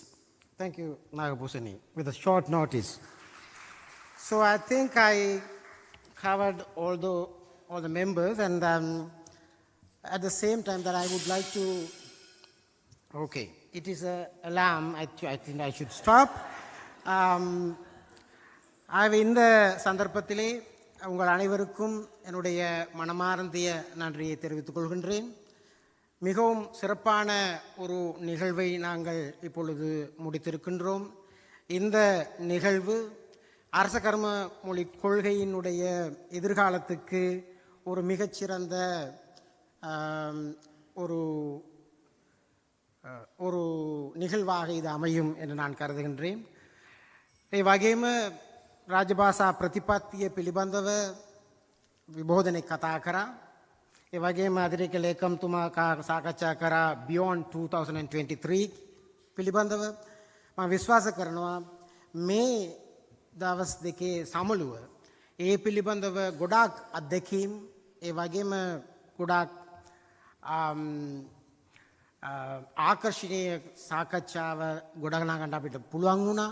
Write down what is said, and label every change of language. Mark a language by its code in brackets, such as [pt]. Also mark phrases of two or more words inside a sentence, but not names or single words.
[en] Thank you, Nagapusani, with a short notice. So I think I covered all the members, and at the same time that I would like to, okay, it is an alarm. I think I should stop. [ta] இந்த சந்தர்ப்பத்திலே உங்கள் அனைவருக்கும் என்னுடைய மனமார்ந்த நன்றியை தெரிவித்துக் கொள்கின்றேன். மிகவும் சிறப்பான ஒரு நிகழ்வை நாங்கள் இப்பொழுது முடித்திருக்கின்றோம். இந்த நிகழ்வு அரச கர்ம மொழி கொள்கையினுடைய எதிர்காலத்துக்கு ஒரு மிகச்சிறந்த ஒரு நிகழ்வாக இது அமையும் என்று நான் கருதுகின்றேன். [si] ඒ වගේම රාජභාෂා ප්‍රතිපත්තිය පිළිබඳව විභෝධනයේ කතා කරා. ඒ වගේම අධිරේක ලේකම්තුමා සාකච්ඡා කරා beyond 2023 පිළිබඳව. මම විශ්වාස කරනවා මේ දවස් දෙකේ සමුළුව ඒ පිළිබඳව ගොඩාක් අත්දැකීම්, ඒ වගේම ගොඩාක් ආකර්ශනීය සාකච්ඡාව ගොඩනගන්න අපිට පුළුවන් වුණා.